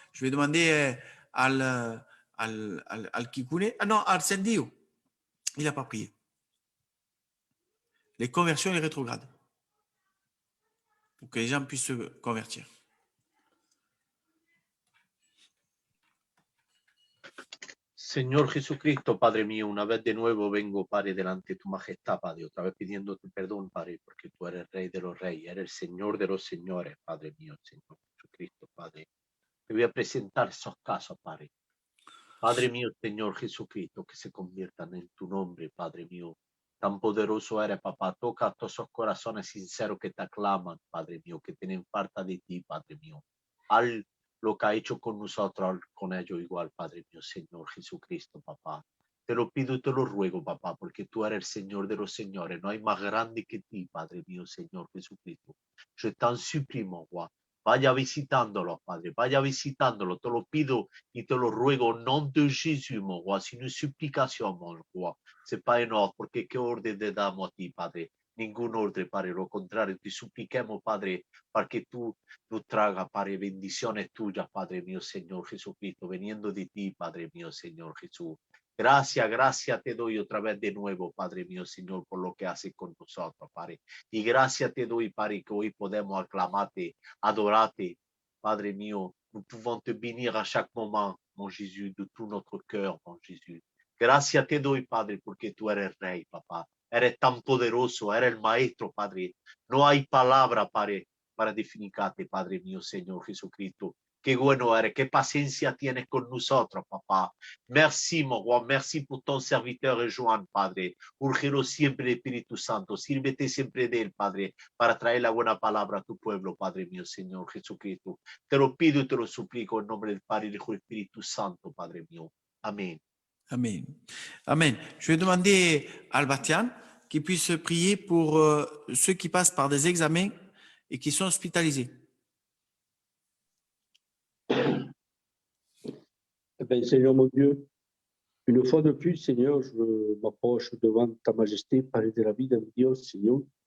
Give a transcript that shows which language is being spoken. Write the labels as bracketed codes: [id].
[fr] Je vais demander al Kikune. Ah non, al Sendio. Il n'a pas prié. Les conversions et les rétrogrades. Pour que les gens puissent se convertir. [es] Señor Jesucristo, Padre mío, una vez de nuevo vengo, Padre, delante de tu majestad, Padre, otra vez pidiendo tu perdón, Padre, porque tú eres Rey de los Reyes, eres el Señor de los Señores, Padre mío, Señor Jesucristo, Padre. Te voy a presentar esos casos, Padre. Padre mío, Señor Jesucristo, que se conviertan en tu nombre, Padre mío. Tan poderoso eres, papá. Toca a todos esos corazones sinceros que te aclaman, Padre mío, que tienen falta de ti, Padre mío. Al lo que ha hecho con nosotros, con ellos igual, Padre mío, Señor Jesucristo, papá. Te lo pido y te lo ruego, papá, porque tú eres el Señor de los señores. No hay más grande que ti, Padre mío, Señor Jesucristo. Yo [fr] t'en supplie, mon roi. [es] Vaya visitándolo, Padre, vaya visitándolo. Te lo pido y te lo ruego [fr] au nom de Jésus, mon roi. C'est une supplication, mon roi. C'est pas un ordre, [es] porque qué orden te damos a ti, Padre. Ningún orden, Padre. Lo contrario, te supliquemos, Padre, para que tú nos tragas, Padre, bendiciones tuyas, Padre mío, Señor Jesucristo, veniendo de ti, Padre mío, Señor Jesús. Gracias, gracias te doy otra vez de nuevo, Padre mío, Señor, por lo que haces con nosotros, Padre. Y gracias te doy, Padre, que hoy podemos aclamarte, adorarte, Padre mío. [fr] Nous pouvons te bénir à chaque moment, mon Jésus, de tout notre cœur, mon Jésus. [es] Gracias te doy, Padre, porque tú eres Rey, papá. Eres tan poderoso, eres el Maestro, Padre. No hay palabra, Padre, para definirte, Padre mío, Señor Jesucristo. Qué bueno eres, qué paciencia tienes con nosotros, papá. [fr] Merci, mon roi, merci pour ton serviteur Joan, Padre. [es] Úrgelo siempre, Espíritu Santo, sírvete siempre de él, Padre, para traer la buena palabra a tu pueblo, Padre mío, Señor Jesucristo. Te lo pido y te lo suplico en nombre del Padre, del Hijo y del Espíritu Santo, Padre mío. Amén. Amen. Amen. [fr] Je vais demander à Albatian qu'il puisse prier pour ceux qui passent par des examens et qui sont hospitalisés. Eh bien, Seigneur mon Dieu, une fois de plus, Seigneur, je m'approche devant ta majesté, parler de la vie de Dieu, Seigneur.